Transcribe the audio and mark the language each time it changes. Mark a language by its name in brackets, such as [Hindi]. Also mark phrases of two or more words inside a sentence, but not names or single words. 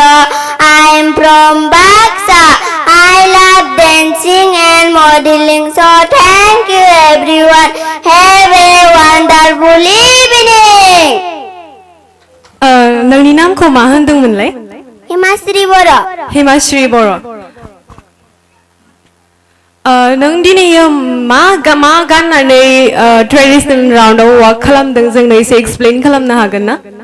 [English] I am from Baksa. I love dancing and modeling. So thank you everyone. Have a wonderful evening. [Bodo] नोंनि नामखौ मा होनदोंमोनलाय? हिमाश्री बर'. नों दिनै मा गाननानै [English] traditional roundआव walk [Bodo] खालामदों जोंनो एसे एक्सप्लेन खालामनो हागोन ना?